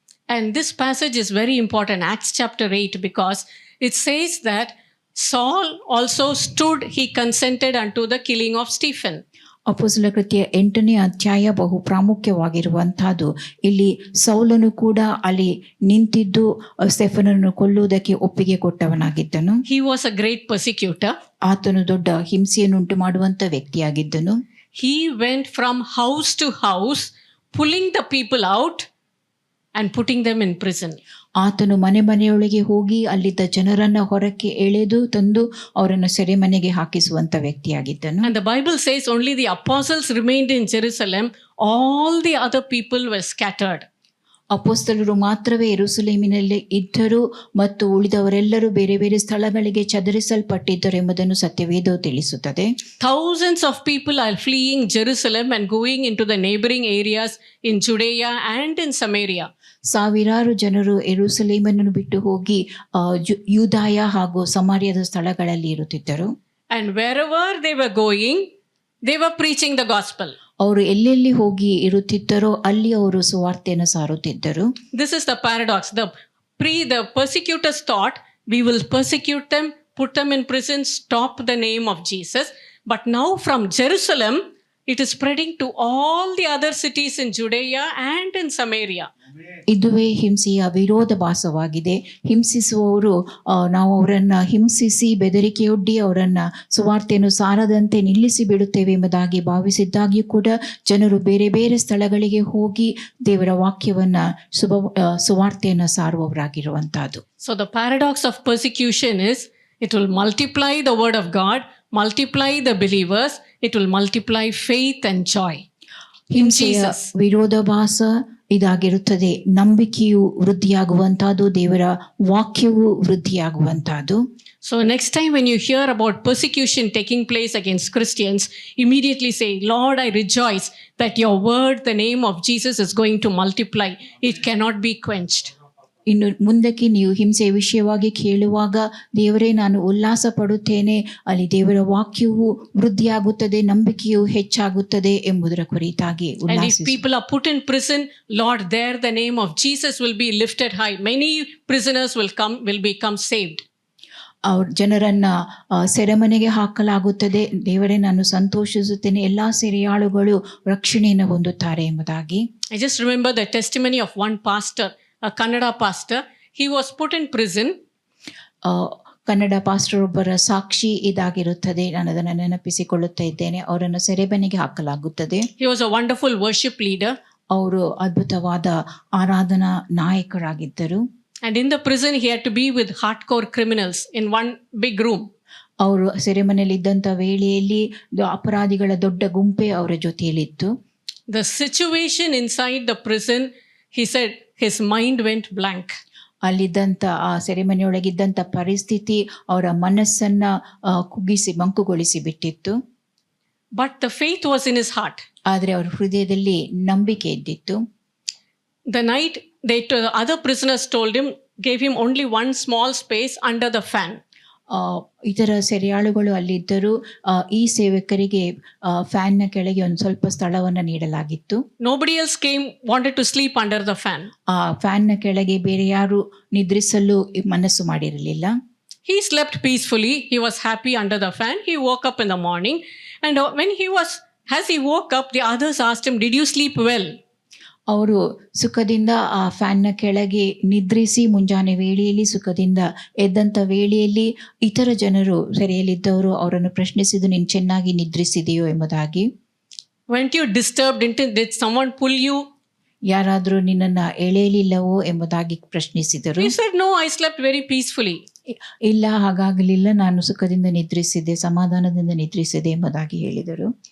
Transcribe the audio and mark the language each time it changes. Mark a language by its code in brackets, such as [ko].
[en] And this passage is very important, Acts chapter 8, because it says that Saul also stood, he consented unto the killing of Stephen. [kn] ಅಪೊಸ್ತಲರ ಕೃತ್ಯ 8ನೇ ಅಧ್ಯಾಯ ಬಹು ಪ್ರಾಮುಖ್ಯವಾಗಿರುವಂತಹದ್ದು. ಇಲ್ಲಿ ಸೌಲನು ಕೂಡ ಅಲ್ಲಿ ನಿಂತಿದ್ದು ಸ್ಟೆಫನನ್ನು ಕೊಲ್ಲುವುದಕ್ಕೆ ಒಪ್ಪಿಗೆ ಕೊಟ್ಟವನಾಗಿದ್ದನು. [en] He was a great persecutor. [kn] ಆತನು ದೊಡ್ಡ ಹಿಂಸೆಯನ್ನುಂಟು ಮಾಡುವಂತ ವ್ಯಕ್ತಿಯಾಗಿದ್ದನು. [en] He went from house to house, pulling the people out and putting them in prison. [kn] ಆತನು ಮನೆಯೊಳಗೆ ಹೋಗಿ ಅಲ್ಲಿದ್ದ ಜನರನ್ನ ಹೊರಕ್ಕೆ ಎಳೆದು ತಂದು ಅವರನ್ನು ಸೆರೆಮನೆಗೆ ಹಾಕಿಸುವಂತ ವ್ಯಕ್ತಿಯಾಗಿದ್ದನು. [en] And the Bible says only the apostles remained in Jerusalem, all the other people were scattered. [kn] ಅಪೊಸ್ತಲರು ಮಾತ್ರವೇ ಯೆರೂಸಲೇಮಿನಲ್ಲಿ ಇದ್ದರು ಮತ್ತು ಉಳಿದವರೆಲ್ಲರೂ ಬೇರೆ ಬೇರೆ ಸ್ಥಳಗಳಿಗೆ ಚದರಿಸಲ್ಪಟ್ಟಿದ್ದರು ಎಂಬುದನ್ನು ಸತ್ಯವೇದವು ತಿಳಿಸುತ್ತದೆ. [en] Thousands of people are fleeing Jerusalem and going into the neighboring areas in Judea and in Samaria. [kn] ಸಾವಿರಾರು ಜನರು ಯೆರೂಸಲೇಮನ್ನು ಬಿಟ್ಟು ಹೋಗಿ ಯೂದಾಯ ಹಾಗೂ ಸಮಾರ್ಯದ ಸ್ಥಳಗಳಲ್ಲಿ ಇರುತ್ತಿದ್ದರು. [en] And wherever they were going, they were preaching the gospel. [kn] ಅವರು ಎಲ್ಲೆಲ್ಲಿ ಹೋಗಿ ಇರುತ್ತಿದ್ದರೋ ಅಲ್ಲಿ ಅವರು ಸುವಾರ್ತೆಯನ್ನು ಸಾರುತ್ತಿದ್ದರು. [en] This is the paradox. The persecutors thought, we will persecute them, put them in prison, stop the name of Jesus. But now from Jerusalem, it is spreading to all the other cities in Judea and in Samaria. [kn] ಇದುವೇ ಹಿಂಸೆಯ ವಿರೋಧಾಭಾಸವಾಗಿದೆ. ಹಿಂಸಿಸುವವರು ನಾವು ಅವರನ್ನ ಹಿಂಸಿಸಿ ಬೆದರಿಕೆಯೊಡ್ಡಿ ಅವರನ್ನ ಸುವಾರ್ತೆಯನ್ನು ಸಾರದಂತೆ ನಿಲ್ಲಿಸಿ ಬಿಡುತ್ತೇವೆ ಎಂಬುದಾಗಿ ಭಾವಿಸಿದ್ದಾಗ್ಯೂ ಕೂಡ ಜನರು ಬೇರೆ ಬೇರೆ ಸ್ಥಳಗಳಿಗೆ ಹೋಗಿ ದೇವರ ವಾಕ್ಯವನ್ನ ಸುವಾರ್ತೆಯನ್ನು ಸಾರುವವರಾಗಿರುವಂತಹದ್ದು. [en] So the paradox of persecution is, it will multiply the word of God, multiply the believers, it will multiply faith and joy. [kn] ಹಿಂಸೆಯ ವಿರೋಧಾಭಾಸ ಇದಾಗಿರುತ್ತದೆ. ನಂಬಿಕೆಯು ವೃದ್ಧಿಯಾಗುವಂತಹದ್ದು, ದೇವರ ವಾಕ್ಯವು ವೃದ್ಧಿಯಾಗುವಂತಹದ್ದು. [en] So next time when you hear about persecution taking place against Christians, immediately say, Lord, I rejoice that your word, the name of Jesus, is going to multiply. It cannot be quenched. [kn] ಇನ್ನು ಮುಂದಕ್ಕೆ ನೀವು ಹಿಂಸೆಯ ವಿಷಯವಾಗಿ ಕೇಳುವಾಗ, ದೇವರೇ ನಾನು ಉಲ್ಲಾಸ ಪಡುತ್ತೇನೆ, ಅಲ್ಲಿ ದೇವರ ವಾಕ್ಯವು ವೃದ್ಧಿಯಾಗುತ್ತದೆ, ನಂಬಿಕೆಯು ಹೆಚ್ಚಾಗುತ್ತದೆ ಎಂಬುದರ ಕುರಿತಾಗಿ [en] And if people are put in prison, Lord, there the name of Jesus will be lifted high. Many prisoners will become saved. [kn] ಅವ್ರ ಜನರನ್ನ ಸೆರೆಮನೆಗೆ ಹಾಕಲಾಗುತ್ತದೆ. ದೇವರೇ ನಾನು ಸಂತೋಷಿಸುತ್ತೇನೆ, ಎಲ್ಲಾ ಸೆರೆಯಾಳುಗಳು ರಕ್ಷಣೆಯನ್ನು ಹೊಂದುತ್ತಾರೆ ಎಂಬುದಾಗಿ. [en] I just remember the testimony of one pastor, a Kannada pastor. He was put in prison. [kn] Kannada pastor ಒಬ್ಬರ ಸಾಕ್ಷಿ ಇದಾಗಿರುತ್ತದೆ. ನಾನು ಅದನ್ನು ನೆನಪಿಸಿಕೊಳ್ಳುತ್ತಾ ಇದ್ದೇನೆ. ಅವರನ್ನು ಸೆರೆಮನೆಗೆ ಹಾಕಲಾಗುತ್ತದೆ. [en] He was a wonderful worship leader. [kn] ಅವರು ಅದ್ಭುತವಾದ ಆರಾಧನಾ ನಾಯಕರಾಗಿದ್ದರು. [en] And in the prison he had to be with hardcore criminals in one big room. [kn] ಅವರು ಸೆರೆಮನೆಯಲ್ಲಿ ಇದ್ದಂಥ ವೇಳೆಯಲ್ಲಿ ಅಪರಾಧಿಗಳ ದೊಡ್ಡ ಗುಂಪೆ ಅವರ ಜೊತೆಯಲ್ಲಿತ್ತು. [en] The situation inside the prison, he said his mind went blank. [kn] ಅಲ್ಲಿದ್ದಂಥ ಆ ಸೆರೆಮನೆಯೊಳಗಿದ್ದಂಥ ಪರಿಸ್ಥಿತಿ ಅವರ ಮನಸ್ಸನ್ನ ಕುಗ್ಗಿಸಿ ಮಂಕುಗೊಳಿಸಿ ಬಿಟ್ಟಿತ್ತು. [en] But the faith was in his heart. [kn] ಆದರೆ ಅವರ ಹೃದಯದಲ್ಲಿ ನಂಬಿಕೆ ಇದ್ದಿತ್ತು. [en] The night the other prisoners told him, gave him only one small space under the fan. [kn] ಇತರ ಸೆರೆಯಾಳುಗಳು ಅಲ್ಲಿದ್ದರು. ಈ ಸೇವಕರಿಗೆ ಫ್ಯಾನ್ನ ಕೆಳಗೆ ಒಂದು ಸ್ವಲ್ಪ ಸ್ಥಳವನ್ನು ನೀಡಲಾಗಿತ್ತು. [en] Nobody else wanted to sleep under the fan. [kn] ಆ ಫ್ಯಾನ್ನ ಕೆಳಗೆ ಬೇರೆ ಯಾರು ನಿದ್ರಿಸಲು ಮನಸ್ಸು ಮಾಡಿರಲಿಲ್ಲ. [en] He slept peacefully. He was happy under the fan. He woke up in the morning, and as he woke up, the others asked him, "Did you sleep well?" [kn] ಅವರು ಸುಖದಿಂದ ಆ ಫ್ಯಾನ್ನ ಕೆಳಗೆ ನಿದ್ರಿಸಿ ಮುಂಜಾನೆ ವೇಳೆಯಲ್ಲಿ ಸುಖದಿಂದ ಎದ್ದಂಥ ವೇಳೆಯಲ್ಲಿ ಇತರ ಜನರು ಸೆರೆಯಲ್ಲಿದ್ದವರು ಅವರನ್ನು ಪ್ರಶ್ನಿಸಿದ್ದು, ನೀನು ಚೆನ್ನಾಗಿ ನಿದ್ರಿಸಿದೆಯೋ ಎಂಬುದಾಗಿ. [en] Weren't you disturbed? Did someone pull you? [kn] ಯಾರಾದರೂ ನಿನ್ನನ್ನು ಎಳೆಯಲಿಲ್ಲವೋ ಎಂಬುದಾಗಿ ಪ್ರಶ್ನಿಸಿದರು. [en] He said, no, I slept very peacefully. [kn] ಇಲ್ಲ, ಹಾಗಾಗಲಿಲ್ಲ, ನಾನು ಸುಖದಿಂದ ನಿದ್ರಿಸಿದೆ, ಸಮಾಧಾನದಿಂದ ನಿದ್ರಿಸಿದೆ ಎಂಬುದಾಗಿ ಹೇಳಿದರು.